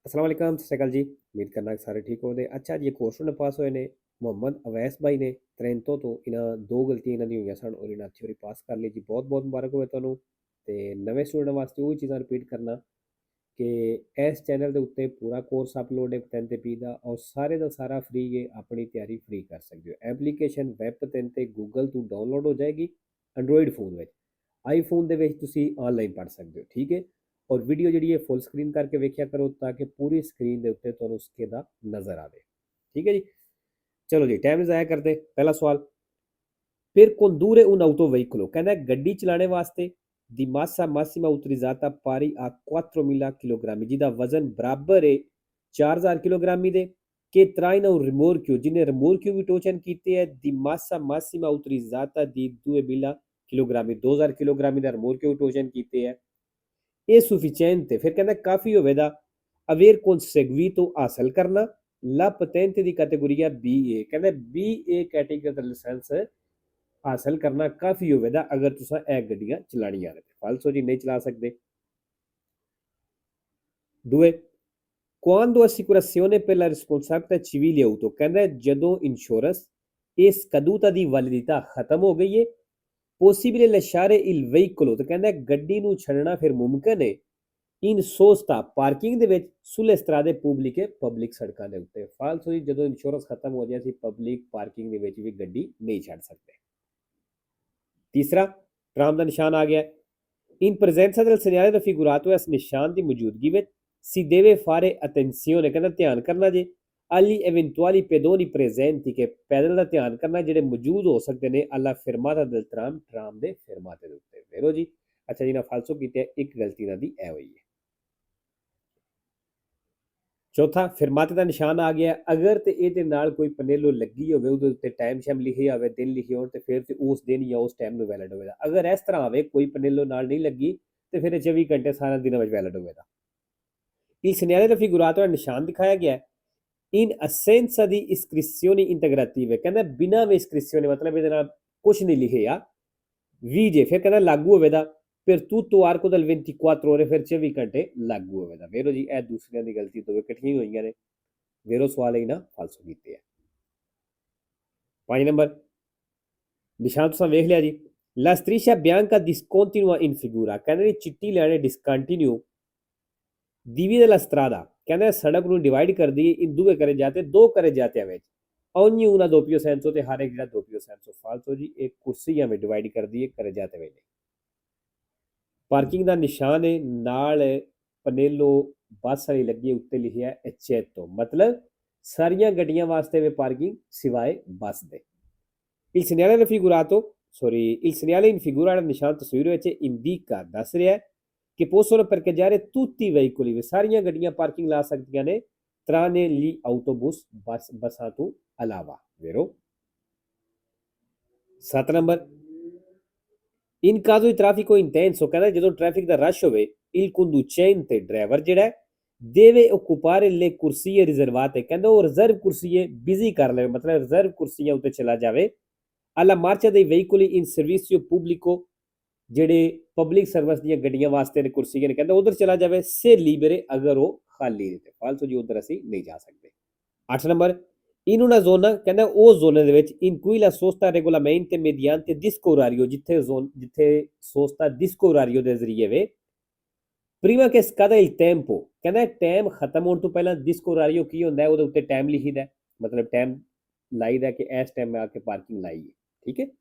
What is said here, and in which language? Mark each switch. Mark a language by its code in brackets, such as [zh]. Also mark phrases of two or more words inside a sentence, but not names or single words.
[ar] السلام عليكم, [pa] ਸਤ ਸ੍ਰੀ ਅਕਾਲ ਜੀ। ਉਮੀਦ ਕਰਨਾ ਕਿ ਸਾਰੇ ਠੀਕ ਹੋਵੇ। ਅੱਛਾ ਜੀ, ਕੋਰਸ ਨੇ ਪਾਸ ਹੋਏ ਨੇ ਮੁਹੰਮਦ ਅਵੈਸ ਭਾਈ ਨੇ ਟ੍ਰੈਂਟੋ ਤੋਂ। ਇਹਨਾਂ ਦੋ ਗਲਤੀਆਂ ਇਹਨਾਂ ਦੀ ਹੋਈਆਂ ਸਨ ਔਰ ਇਹਨਾਂ ਥਿਊਰੀ ਪਾਸ ਕਰ ਲਈ ਜੀ। ਬਹੁਤ ਬਹੁਤ ਮੁਬਾਰਕ ਹੋਵੇ ਤੁਹਾਨੂੰ। ਤੇ ਨਵੇਂ ਸਟੂਡੈਂਟ ਵਾਸਤੇ ਉਹ ਚੀਜ਼ਾਂ ਰਿਪੀਟ ਕਰਨਾ ਕਿ ਇਸ ਚੈਨਲ ਦੇ ਉੱਤੇ ਪੂਰਾ ਕੋਰਸ ਅਪਲੋਡ ਹੈ 10 ਤੇ 20 ਦਾ, ਔਰ ਸਾਰੇ ਦਾ ਸਾਰਾ ਫ੍ਰੀ ਹੈ। ਆਪਣੀ ਤਿਆਰੀ ਫ੍ਰੀ ਕਰ ਸਕਦੇ ਹੋ। ਐਪਲੀਕੇਸ਼ਨ ਵੈਬ 3 ਤੇ ਗੂਗਲ ਤੋਂ ਡਾਊਨਲੋਡ ਹੋ ਜਾਏਗੀ ਐਂਡਰੋਇਡ ਫੋਨ ਵਿੱਚ। ਆਈਫੋਨ ਦੇ ਵਿੱਚ ਤੁਸੀਂ ਆਨਲਾਈਨ ਪੜ੍ਹ ਸਕਦੇ ਹੋ, ਠੀਕ ਹੈ। ਔਰ ਵੀਡੀਓ ਜਿਹੜੀ ਹੈ ਫੁੱਲ ਸਕਰੀਨ ਕਰਕੇ ਵੇਖਿਆ ਕਰੋ ਤਾਂ ਕਿ ਪੂਰੀ ਸਕਰੀਨ ਦੇ ਉੱਤੇ ਤੁਹਾਨੂੰ ਉਸਕੇ ਦਾ ਨਜ਼ਰ ਆਵੇ, ਠੀਕ ਹੈ ਜੀ। ਚਲੋ ਜੀ, ਟਾਈਮ ਜ਼ਾਇਆ ਕਰਦੇ। ਪਹਿਲਾ ਸਵਾਲ, ਫਿਰ [it] condurre un autoveiculo, [pa] ਕਹਿੰਦਾ ਗੱਡੀ ਚਲਾਣੇ ਵਾਸਤੇ [it] di massa massima utilizzata pari a 4000 kg, [pa] ਜਿਹਦਾ ਵਜ਼ਨ ਬਰਾਬਰ ਹੈ 4000 ਕਿਲੋਗ੍ਰਾਮੀ ਦੇ, ਕਿ [it] traina un rimorchio, [pa] ਜਿਹਨੇ ਰਿਮੋਰਕਿਓ ਵੀ ਟੋਚਨ ਕੀਤੇ ਹੈ [it] di massa massima utilizzata di 2000 kg, [pa] 2000 ਕਿਲੋਗ੍ਰਾਮੀ ਦਾ ਰਿਮੋਰਕਿਓ ਟੋਚਨ ਕੀਤੇ ਹੈ। ਇਹ ਸੂਫੀਚੈਂਟ ਫਿਰ ਕਹਿੰਦਾ ਕਾਫੀ ਹੋਵੇਗਾ [it] avere conseguito [pa] ਹਾਸਲ ਕਰਨਾ [it] la patente di categoria [pa] BA, ਕਹਿੰਦਾ BA ਕੈਟੇਗਰੀ ਦਾ ਲਾਇਸੈਂਸ ਹਾਸਲ ਕਰਨਾ ਕਾਫੀ ਹੋਵੇਗਾ ਅਗਰ ਤੁਸੀਂ ਇਹ ਗੱਡੀਆਂ ਚਲਾਣੀਆਂ ਨੇ। ਫਾਲਸੋ ਜੀ ਨਹੀਂ ਚਲਾ ਸਕਦੇ। ਦੂਏ, [it] quando assicurazione per la responsabilità civile auto, [pa] ਕਹਿੰਦਾ ਜਦੋਂ ਇੰਸ਼ੋਰੈਂਸ ਇਸ ਕਦੂਤਾ ਦੀ ਵੈਲਿਡਿਟੀ ਖਤਮ ਹੋ ਗਈ ਹੈ [it] possibile lasciare il veicolo, [pa] ਤੇ ਕਹਿੰਦਾ ਗੱਡੀ ਨੂੰ ਛੱਡਣਾ ਫਿਰ ਮੁਮਕਿਨ ਹੈ [it] in sosta [pa] ਪਾਰਕਿੰਗ ਦੇ ਵਿੱਚ [it] sulle strade pubbliche, [pa] ਪਬਲਿਕ ਸੜਕਾਂ ਦੇ ਉੱਤੇ। ਫਾਲਸੋ ਜੀ ਜਦੋਂ ਇੰਸ਼ੋਰੈਂਸ ਖਤਮ ਹੋ ਜਾਏ ਅਸੀਂ ਪਬਲਿਕ ਪਾਰਕਿੰਗ ਦੇ ਵਿੱਚ ਵੀ ਗੱਡੀ ਨਹੀਂ ਛੱਡ ਸਕਦੇ। ਤੀਸਰਾ, ਟਰਾਮ ਦਾ ਨਿਸ਼ਾਨ ਆ ਗਿਆ। [it] in presenza del segnale raffigurato, [pa] ਇਸ ਨਿਸ਼ਾਨ ਦੀ ਮੌਜੂਦਗੀ ਵਿੱਚ [it] si deve fare attenzione, [pa] ਕਹਿੰਦਾ ਧਿਆਨ ਕਰਨਾ ਜੇ [it] agli eventuali pedoni presenti, [pa] ਕਿ ਪੈਦਲ ਦਾ ਧਿਆਨ ਕਰਨਾ ਜਿਹੜੇ ਮੌਜੂਦ ਹੋ ਸਕਦੇ ਨੇ [it] alla fermata del tram, [pa] ਟਰਾਮ ਦੇ ਫਰਮਾਤੇ ਦੇ ਉੱਤੇ। ਵੇਰੋ ਜੀ। ਅੱਛਾ ਜੀ, ਨਾ ਫਾਲਸੋ ਕੀਤੇ ਇੱਕ ਗਲਤੀ ਇਹਨਾਂ ਦੀ ਇਹ ਹੋਈ ਹੈ। ਚੌਥਾ, ਫਿਰਮਾਤੇ ਦਾ ਨਿਸ਼ਾਨ ਆ ਗਿਆ। ਅਗਰ ਤੇ ਇਹਦੇ ਨਾਲ ਕੋਈ ਪਨੇਲੋ ਲੱਗੀ ਹੋਵੇ, ਉਹਦੇ ਉੱਤੇ ਟਾਈਮ ਸ਼ੈਮ ਲਿਖਿਆ ਹੋਵੇ, ਦਿਨ ਲਿਖੇ ਹੋਣ, ਤੇ ਫਿਰ ਤੇ ਉਸ ਦਿਨ ਜਾਂ ਉਸ ਟਾਈਮ ਨੂੰ ਵੈਲਿਡ ਹੋਵੇਗਾ। ਅਗਰ ਇਸ ਤਰ੍ਹਾਂ ਹੋਵੇ ਕੋਈ ਪਨੇਲੋ ਨਾਲ ਨਹੀਂ ਲੱਗੀ ਤੇ ਫਿਰ 24 ਘੰਟੇ ਸਾਰਾ ਦਿਨ ਵਿੱਚ ਵੈਲਿਡ ਹੋਵੇਗਾ। ਇਸ [it] segnale raffigurato [pa] ਦਾ ਨਿਸ਼ਾਨ ਦਿਖਾਇਆ ਗਿਆ [it] in assenza di iscrizioni integrative, [pa] ਕਹਿੰਦਾ ਬਿਨਾਂ ਵੀ iscrizione ਮਤਲਬ ਇਹਦੇ ਨਾਲ ਕੁਝ ਨਹੀਂ ਲਿਖਿਆ ਵੀ ਜੇ ਫਿਰ ਕਹਿੰਦਾ ਲਾਗੂ ਹੋਵੇਗਾ ਫਿਰ [it] tutto arco del 24 ore, [pa] ਫਿਰ 24 ਘੰਟੇ ਲਾਗੂ ਹੋਵੇਗਾ। ਵੇਰੋ ਜੀ ਇਹ ਦੂਸਰਿਆਂ ਦੀ ਗਲਤੀ ਤੋਂ ਇਕੱਠੀਆਂ ਹੋਈਆਂ ਨੇ। ਵੇਰੋ ਸਵਾਲ ਇਹਨਾਂ ਫਾਲਸੋ ਕੀਤੇ ਆ। 5 ਨੰਬਰ ਨਿਸ਼ਾਨ ਤੁਸੀਂ ਵੇਖ ਲਿਆ ਜੀ। [it] La striscia bianca discontinua in figura, [pa] ਕਹਿੰਦੇ ਚਿੱਟੀ ਲਾਈਨ ਡਿਸਕੰਟੀਨਿਊ divide la strada, ਕਹਿੰਦੇ ਸੜਕ ਨੂੰ ਡਿਵਾਈਡ ਕਰਦੀ ਹੈ [it] in due carreggiate, [pa] ਦੋ ਕਰੇ ਜਾਤਿਆਂ ਵਿੱਚ [it] ogni una doppio senso, [pa] ਤੇ ਹਰ ਇੱਕ ਜਿਹੜਾ [it] doppio senso। [pa] ਫਾਲਤੂ ਜੀ ਇੱਕ ਕੁਰਸੀਆਂ ਵਿੱਚ ਡਿਵਾਈਡ ਕਰਦੀ ਹੈ [it] carreggiate [pa] ਵਿੱਚ। ਪਾਰਕਿੰਗ ਦਾ ਨਿਸ਼ਾਨ ਹੈ ਨਾਲ ਪਨੇਲੋ ਬੱਸ ਵਾਲੀ ਲੱਗੀ ਉੱਤੇ ਲਿਖਿਆ ਐਚੇਟੋ, ਮਤਲਬ ਸਾਰੀਆਂ ਗੱਡੀਆਂ ਵਾਸਤੇ ਵੀ ਪਾਰਕਿੰਗ ਸਿਵਾਏ ਬੱਸ ਦੇ। [it] il segnale raffigurato, il segnale in figura [pa] ਵਾਲਾ ਨਿਸ਼ਾਨ ਤਸਵੀਰ ਵਿੱਚ ਇੰਡੀਕਾ ਦੱਸ ਰਿਹਾ ਕਿ [it] possono parcheggiare tutti i veicoli, [pa] ਵੀ ਸਾਰੀਆਂ ਗੱਡੀਆਂ ਪਾਰਕਿੰਗ ਲਾ ਸਕਦੀਆਂ ਨੇ [it] tranne gli autobus, [pa] ਬੱਸਾਂ ਤੋਂ ਇਲਾਵਾ। [it] ਵੇਰੋ 7 ਨੰਬਰ in caso di traffico intenso, [pa] ਕਹਿੰਦਾ ਜਦੋਂ ਟ੍ਰੈਫਿਕ ਦਾ ਰਸ਼ ਹੋਵੇ [it] il conducente, [pa] ਡਰਾਈਵਰ ਜਿਹੜਾ [it] deve occupare le corsie riservate, [pa] ਕਹਿੰਦਾ ਉਹ ਰਿਜ਼ਰਵ ਕੁਰਸੀਏ ਬਿਜ਼ੀ ਕਰ ਲਵੇ, ਮਤਲਬ ਰਿਜ਼ਰਵ ਕੁਰਸੀਆਂ ਉੱਤੇ ਚਲਾ ਜਾਵੇ [it] alla marcia dei veicoli in servizio pubblico, [pa] ਜਿਹੜੇ ਪਬਲਿਕ ਸਰਵਿਸ ਦੀਆਂ ਗੱਡੀਆਂ ਵਾਸਤੇ ਨੇ ਕੁਰਸੀਆਂ ਨੇ, ਕਹਿੰਦਾ ਉਧਰ ਚਲਾ ਜਾਵੇ [it] se libere, [pa] ਅਗਰ ਉਹ ਖਾਲੀ ਨੇ। ਫਾਲਤੂ ਜੀ ਉਧਰ ਅਸੀਂ ਨਹੀਂ ਜਾ ਸਕਦੇ। 8 ਨੰਬਰ in una zona, ਕਹਿੰਦਾ ਉਹ ਜ਼ੋਨ ਦੇ ਵਿੱਚ [it] in cui la sosta regolamente mediante disco orario, [pa] ਜਿੱਥੇ ਸੋਸਤਾ [it] disco orario [pa] ਦੇ ਜ਼ਰੀਏ ਵੇ [it] prima che scada il tempo, [pa] ਕਹਿੰਦਾ ਟਾਈਮ ਖਤਮ ਹੋਣ ਤੋਂ ਪਹਿਲਾਂ [it] disco orario [pa] ਕੀ ਹੁੰਦਾ ਉਹਦੇ ਉੱਤੇ ਟਾਈਮ ਲਿਖੀਦਾ, ਮਤਲਬ ਟਾਈਮ ਲਾਈਦਾ ਕਿ ਇਸ ਟਾਈਮ ਮੈਂ ਆ ਕੇ ਪਾਰਕਿੰਗ ਲਾਈ ਹੈ, ਠੀਕ ਹੈ।